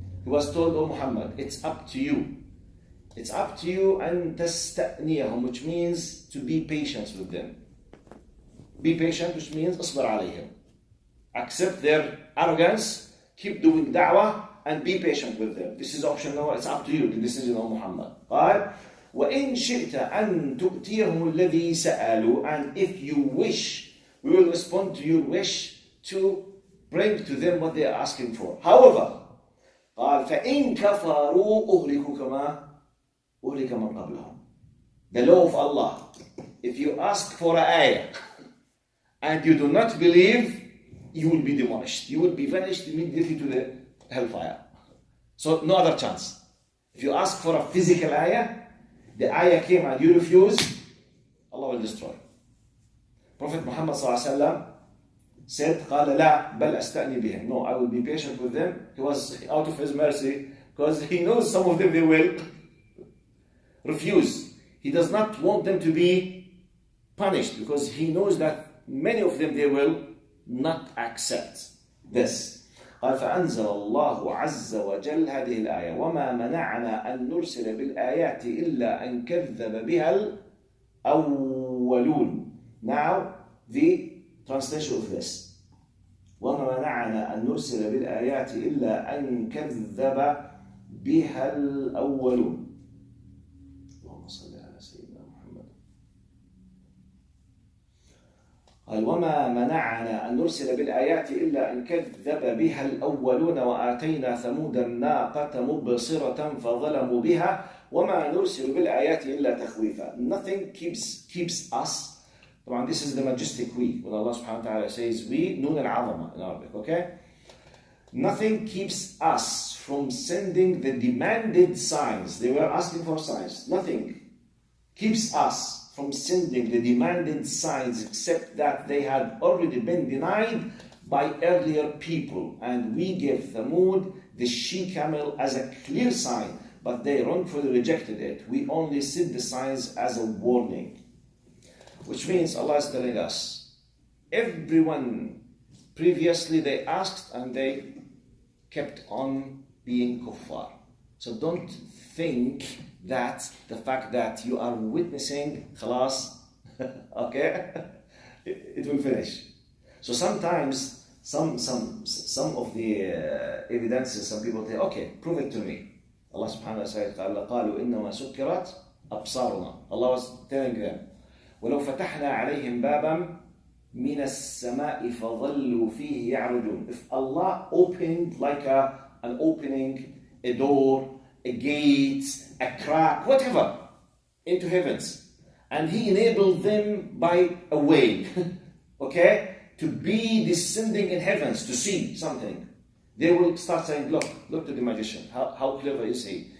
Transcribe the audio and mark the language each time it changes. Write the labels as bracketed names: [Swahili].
[English] He was told, oh Muhammad, it's up to you. It's up to you [Arabic] أن تستأنيهم, [English] which means to be patient with them. Be patient, which means [Arabic] اصبر عليهم. [English] Accept their arrogance, keep doing da'wah, and be patient with them. This is optional, it's up to you, the decision of Muhammad. [Arabic] قال وإن شئت أن تؤتيهم الذي سألوا. [English] And if you wish we will respond to your wish to bring to them what they are asking for. [Arabic] However, قال فإن كفروا أهلكوا كما أهلك من قبلهم. [English] The law of Allah. If you ask for an ayah and you do not believe, you will be demolished. You will be vanished immediately to the hellfire. So no other chance. If you ask for a physical ayah, the ayah came and you refuse, Allah will destroy. [Arabic] Prophet Muhammad ﷺ said, قال لا بل أستأني بهم. [English] No, I will be patient with them. He was out of his mercy because he knows some of them they will refuse. He does not want them to be punished because he knows that many of them they will not accept this. [Arabic] قال فأنزل الله عز وجل هذه الآية وما منعنا أن نرسل بالآيات إلا أن كذب بها الأولون. [English] Now the translation of this. [Arabic] وما منعنا أن نرسل بالآيات إلا أن كذب بها الأولون. اللهم صل على سيدنا محمد. قال وما منعنا أن نرسل بالآيات إلا أن كذب بها الأولون وآتينا ثمود الناقة مبصرة فظلموا بها وما نرسل بالآيات إلا تخويفا. [English] Nothing keeps us. طبعا this is the majestic we. When Allah subhanahu wa ta'ala says we, نون العظمة in Arabic, okay? Nothing keeps us from sending the demanded signs. They were asking for signs. Nothing keeps us from sending the demanded signs except that they had already been denied by earlier people. And we gave Thamud the she-camel as a clear sign, but they wrongfully rejected it. We only sent the signs as a warning. Which means Allah is telling us, everyone previously they asked and they kept on being kuffar. So don't think that the fact that you are witnessing khalas, okay, it will finish. So sometimes some of the evidences, some people say, okay, prove it to me. [Arabic] Allah subhanahu wa ta'ala قالوا إنما سكرت أبصارنا. [English] Allah was telling them, [Arabic] ولو فتحنا عليهم بابا من السماء فظلوا فيه يعرجون. [English] If Allah opened like an opening, a door, a gate, a crack, whatever, into heavens, and He enabled them by a way, okay, to be descending in heavens to see something, they will start saying, look to the magician, how clever is he?